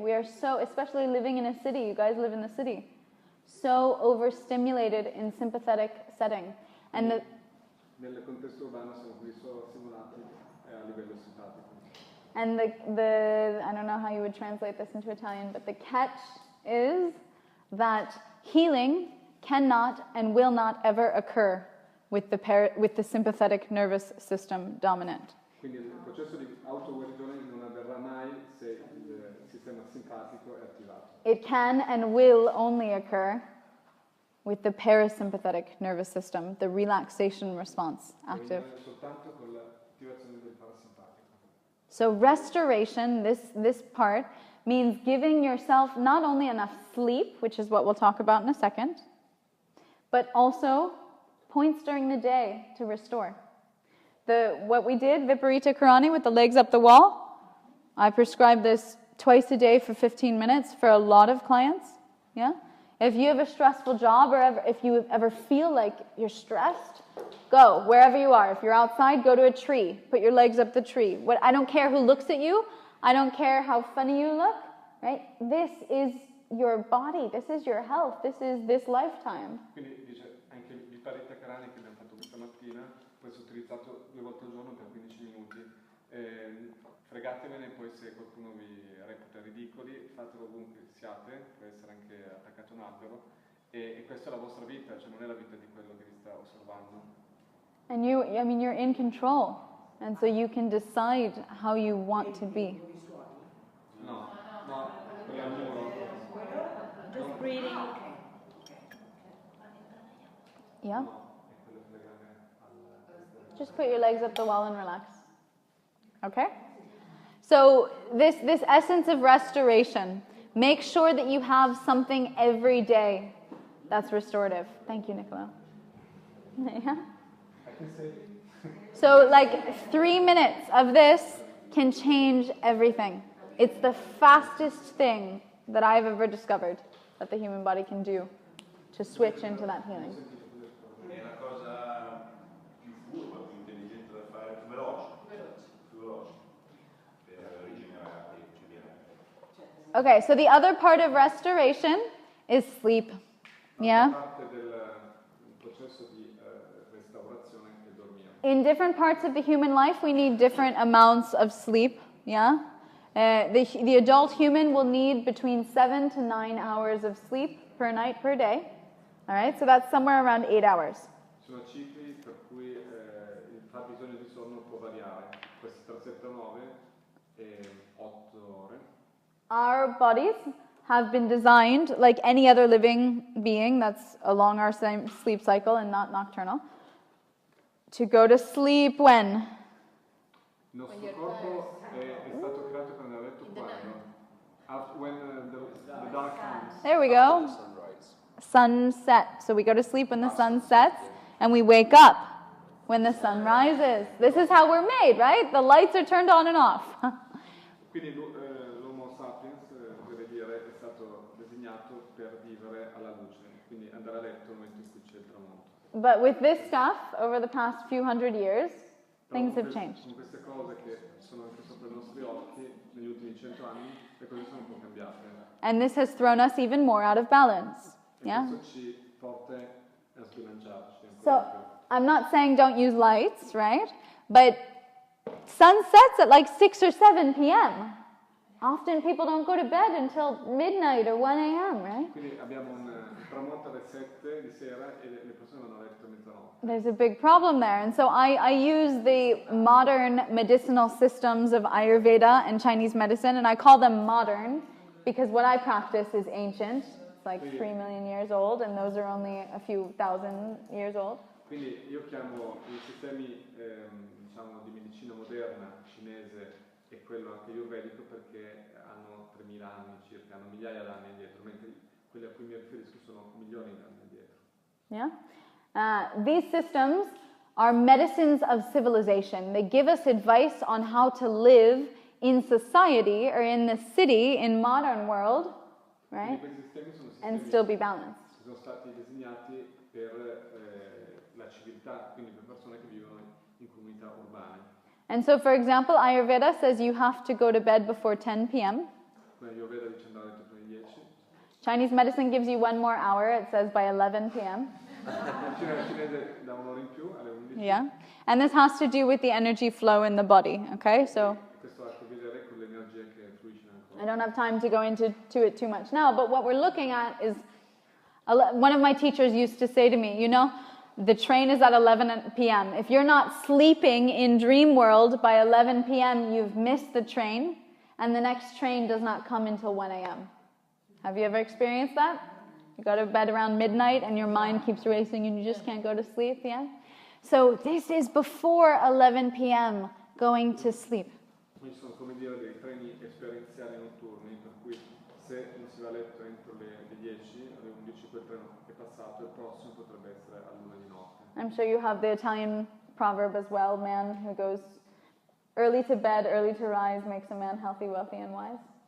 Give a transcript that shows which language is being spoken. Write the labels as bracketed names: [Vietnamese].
[English] We are so, especially living in a city, you guys live in the city, so overstimulated in sympathetic setting. And [Italian] Nel contesto urbano siamo così stimolati a livello simpatico. [English] And the I don't know how you would translate this into Italian, but the catch is that healing cannot and will not ever occur with the sympathetic nervous system dominant. [Italian] Quindi il processo di autoguarigione non avverrà mai se il sistema simpatico è attivato. [English] It can and will only occur with the parasympathetic nervous system, the relaxation response active. [Italian] Soltanto con l'attivazione del parasimpatico. [English] So restoration, this part, means giving yourself not only enough sleep, which is what we'll talk about in a second, but also points during the day to restore. What we did, Viparita Karani, with the legs up the wall, I prescribe this twice a day for 15 minutes for a lot of clients. Yeah? If you have a stressful job or if you ever feel like you're stressed, go wherever you are. If you're outside, go to a tree. Put your legs up the tree. I don't care who looks at you. I don't care how funny you look, right? This is your body, this is your health, this is this lifetime. [Italian] Quindi dice anche il parita crani che abbiamo fatto questa mattina può essere utilizzato 2 volte al giorno per 15 minuti. Fregatevene, poi se qualcuno vi reputa ridicoli, fatelo ovunque siate, può essere anche attaccato a un albero, e questa è la vostra vita, cioè non è la vita di quello che vi sta osservando. [English] And you're in control, and so you can decide how you want to be. [Italian] No, quello è il muro. [English] Just breathing. Yeah? [Italian] No, è quello che legame al... [English] Just put your legs up the wall and relax. Okay? So this essence of restoration, make sure that you have something every day that's restorative. Thank you, Nicola. Yeah? So like 3 minutes of this can change everything. It's the fastest thing that I've ever discovered that the human body can do to switch into that healing. [Italian] È la cosa più furba, più intelligente da fare, più veloce per rigenerare e rigenerare. [English] Okay, so the other part of restoration is sleep. Yeah? [Italian] Parte del processo di restaurazione è dormire. [English] In different parts of the human life, we need different amounts of sleep. Yeah? The adult human will need between 7 to 9 hours of sleep per night per day. All right, so that's somewhere around 8 hours. [Italian] Sono cicli per cui il fabbisogno di sonno può variare, può essere tra 7 e 9 e 8 ore. [English] Our bodies have been designed, like any other living being that's along our same sleep cycle and not nocturnal, to go to sleep when? [Italian] Il nostro corpo è stato creato per andare a letto quando? [English] When the dark comes. There we go. Sunset. So we go to sleep when the sun sets, and we wake up when the sun rises. This is how we're made, right? The lights are turned on and off. [Italian] Quindi l'Homo sapiens, deve dire, è stato designato per vivere alla luce, quindi andare a letto nel momento in cui c'è il tramonto. [English] But with this stuff, over the past few hundred years, things have changed. [Italian] Con queste cose che sono anche sopra i nostri occhi, negli ultimi 100 anni, le cose sono un po' cambiate. [English] And this has thrown us even more out of balance. [Italian] E [English] Yeah? [Italian] questo ci porta a sbilanciarci. [English] So, I'm not saying don't use lights, right? But sun sets at like 6 or 7 p.m. Often people don't go to bed until midnight or 1 a.m., right? [Italian] Quindi abbiamo un tramonto alle 7 di sera e le persone vanno a letto a mezzanotte. [English] There's a big problem there. And so I use the modern medicinal systems of Ayurveda and Chinese medicine, and I call them modern because what I practice is ancient. It's like 3 million years old, and those are only a few thousand years old. [Italian] Quindi io chiamo i sistemi diciamo, di medicina moderna cinese e quello anche ayurvedico perché hanno 3000 anni circa, hanno migliaia di anni indietro, mentre quelli a cui mi riferisco sono milioni di anni indietro. [English] Yeah? These systems are medicines of civilization. They give us advice on how to live in society or in the city, in modern world, right? [Italian] Quindi questi sistemi sono [English] And [Italian] sistemi [English] still be balanced. [Italian] che sono stati disegnati per la civiltà, quindi per persone che vivono in comunità urbane. [English] And so, for example, Ayurveda says you have to go to bed before 10 p.m. [Italian] Quindi Ayurveda dice andare a letto per le 10. [English] Chinese medicine gives you 1 more hour, it says by 11 p.m. [Italian] Il cinese dà un'ora in più alle 11. [English] Yeah. And this has to do with the energy flow in the body, okay? So [Italian] Questo ha a che vedere con l'energia che fluisce nel corpo. [English] I don't have time to go into it too much now, but what we're looking at is one of my teachers used to say to me, you know, the train is at 11 p.m. If you're not sleeping in dream world by 11 p.m., you've missed the train, and the next train does not come until 1 a.m. Have you ever experienced that? You go to bed around midnight and your mind keeps racing and you just can't go to sleep, yeah? So this is before 11 p.m. going to sleep. [Italian] Quindi sono come dire dei treni esperienziali notturni, per cui se non si va a letto entro le 10, alle 11 quel treno è passato, il prossimo potrebbe essere all'1 di notte. [English] I'm sure you have the Italian proverb as well, man who goes early to bed, early to rise makes a man healthy, wealthy and wise.